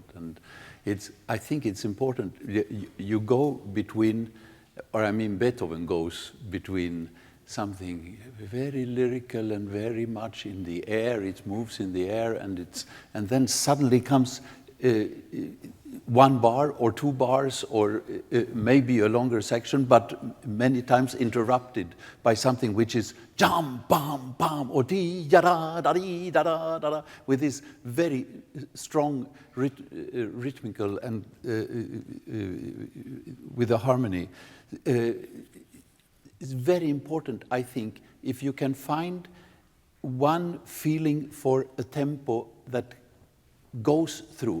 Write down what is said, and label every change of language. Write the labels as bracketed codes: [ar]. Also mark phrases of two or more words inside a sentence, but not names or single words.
[en] And I think it's important. You go between, or I mean Beethoven goes between something very lyrical and very much in the air. It moves in the air, and then suddenly comes one bar or two bars or maybe a longer section, but many times interrupted by something which is jam, bam, bam, or dee, ya da, da, dee, da, da, da, da, with this very strong rhythmical and with a harmony. It's very important, I think, if you can find one feeling for a tempo that goes through.